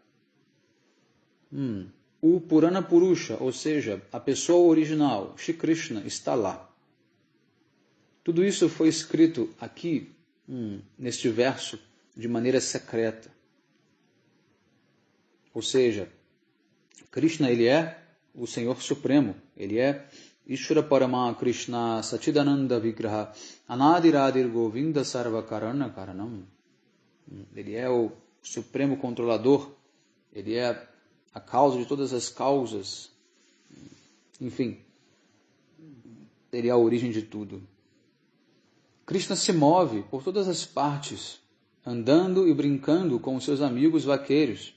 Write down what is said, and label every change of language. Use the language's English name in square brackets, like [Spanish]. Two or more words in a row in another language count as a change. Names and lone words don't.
[Portuguese] O Purana Purusha, ou seja, a pessoa original, Shri Krishna, está lá. Tudo isso foi escrito aqui, neste verso, de maneira secreta. Ou seja, Krishna, ele é o Senhor Supremo, ele é [Sanskrit] ईश्वर परम कृष्ण सच्चिदानन्द विग्रह अनादिरादिर् गोविन्द सर्वकारण कारणम्. [Portuguese] Ele é o Supremo Controlador, ele é a causa de todas as causas, enfim, ele é a origem de tudo. Krishna se move por todas as partes, andando e brincando com os seus amigos vaqueiros.